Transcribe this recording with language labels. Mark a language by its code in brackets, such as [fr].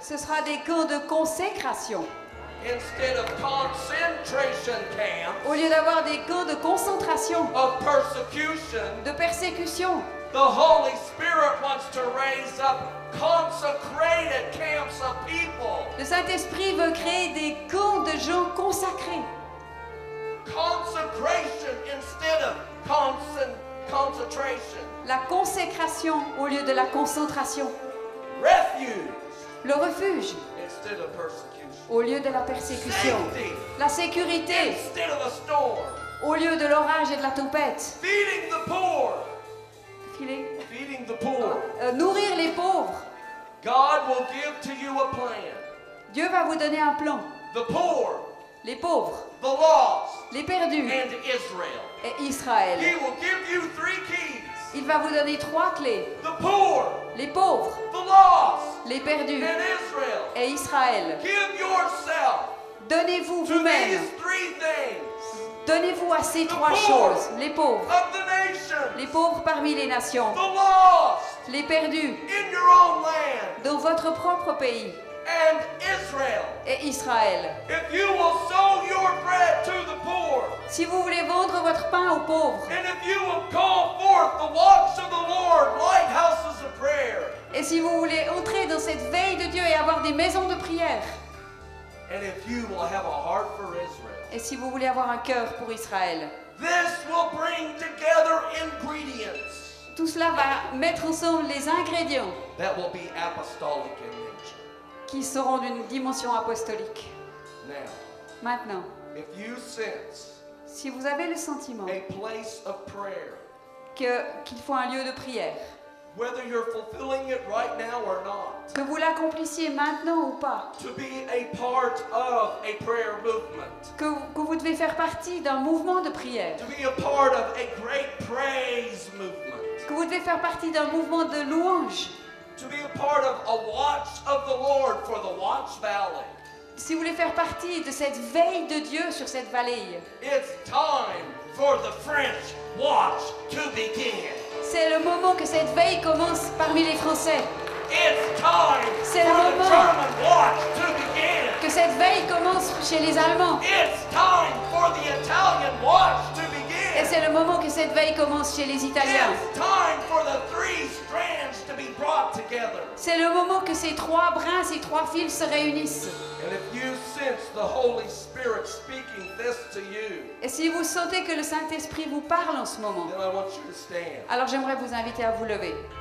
[fr] ce sera des camps de consécration. [en] Instead of concentration camps [fr] Au lieu d'avoir des camps de concentration, [en] of persecution, [fr] de persécution, [en] the Holy Spirit wants to raise up consecrated camps of people. [fr] le Saint-Esprit veut créer des camps de gens consacrés. [en] Consecration instead of concentration. [fr] La consécration au lieu de la concentration. [en] Refuge [fr] Le refuge [en] instead of persecution. [fr] au lieu de la persécution. [en] Safety [fr] La sécurité [en] instead of a storm. [fr] au lieu de l'orage et de la tempête. [en] Feeding the poor. [fr] Filer. [en] Feeding the poor. [fr] Nourrir les pauvres. [en] God will give to you a plan. [fr] Dieu va vous donner un plan. [en] The poor, [fr] Les pauvres, [en] the lost, [fr] les perdus [en] and Israel. [fr] et Israël. [en] He will give you 3 keys. [fr] Il va vous donner 3 clés. [en] The poor, [fr] Les pauvres, [en] the lost, [fr] les perdus [en] and Israel. [fr] et Israël. [en] Give yourself [fr] Donnez-vous [en] to [fr] vous-même. [en] these 3 things [fr] Donnez-vous à ces 3 choses. Les pauvres. [en] of the nation. [fr] Les pauvres parmi les nations. [en] The lost [fr] Les perdus [en] in your own land. [fr] dans votre propre pays. [en] And Israel. [fr] Et Israël. [en] If you will sow your bread to the poor. [fr] Si vous voulez vendre votre pain aux pauvres, [en] And if you will call forth the watch of the Lord, lighthouses of prayer. [fr] et si vous voulez entrer dans cette veille de Dieu et avoir des maisons de prière, [en] And if you will have a heart for Israel. [fr] et si vous voulez avoir un cœur pour Israël, [en] This will bring together ingredients [fr] tout cela va mettre ensemble les ingrédients [en] that will be apostolic in nature. [fr] qui seront d'une dimension apostolique. [en] Now, [fr] Maintenant, [en] if you sense [fr] si vous avez le sentiment [en] a place of prayer [fr] qu'il faut un lieu de prière. [en] Whether you're fulfilling it right now or not. [fr] Que vous l'accomplissiez maintenant ou pas. [en] To be a part of a prayer movement. [fr] Que vous devez faire partie d'un mouvement de prière. [en] To be a part of a great praise movement. [fr] Que vous devez faire partie d'un mouvement de louange. [en] To be a part of a watch of the Lord for the Watch Valley. [fr] Si vous voulez faire partie de cette veille de Dieu sur cette vallée. [en] It's time for the French watch to begin. [fr] C'est le moment que cette veille commence parmi les Français. [en] It's time [fr] C'est [en] for [fr] le [en] the [fr] moment [en] German watch to begin. [fr] que cette veille commence chez les Allemands. [en] It's time for the Italian watch to [fr] Et [en] begin. [fr] c'est le moment que cette veille commence chez les Italiens. [en] It's time for the three strands to be brought together. [fr] C'est le moment que ces trois brins, ces trois fils se réunissent. [en] And if you sense the Holy Spirit speaking this to you, [fr] Et si vous sentez que le Saint-Esprit vous parle en ce moment, [en] then I want you to stand. [fr] alors j'aimerais vous inviter à vous lever.